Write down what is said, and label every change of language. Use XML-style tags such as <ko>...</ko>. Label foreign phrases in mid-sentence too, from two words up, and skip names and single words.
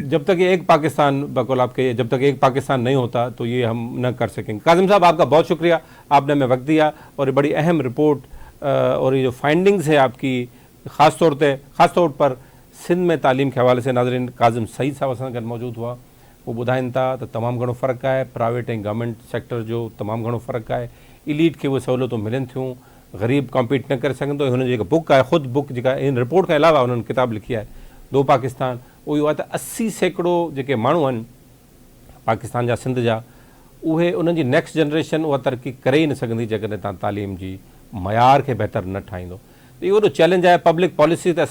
<ur>جب تک یہ ایک پاکستان بقول آپ کے، جب تک ایک پاکستان نہیں ہوتا تو یہ ہم نہ کر سکیں گے. کاظم صاحب آپ کا بہت شکریہ، آپ نے ہمیں وقت دیا اور یہ بڑی اہم رپورٹ اور یہ جو فائنڈنگز ہے آپ کی خاص طور پر سندھ میں تعلیم کے حوالے سے ناظرین کاظم سعید صاحب</ur> <sd>असां गॾु मौजूदु हुआ وہ ॿुधाइनि था त तमामु घणो फ़र्क़ु आहे प्राइवेट ऐं</sd> <en>government sector</en> <sd>जो तमामु घणो फ़र्क़ु आहे इलीट खे उहे सहूलियतूं मिलनि थियूं ग़रीब कॉम्पीट न करे सघंदो हुन जी जेका बुक आहे ख़ुदि बुक जेका इन रिपोर्ट खां अलावा हुननि किताब लिखी आहे दो पाकिस्तान उहो इहो आहे त 80% जेके माण्हू आहिनि पाकिस्तान जा सिंध जा उहे उन्हनि जी</sd> <en>next generation</en> <sd>उहा तरक़ी करे ई न सघंदी जेकॾहिं तव्हां तालीम जी मयार खे बहितर न ठाहींदो त इहो वॾो चैलेंज आहे</sd> <en>public policy</en> <sd>ते</sd>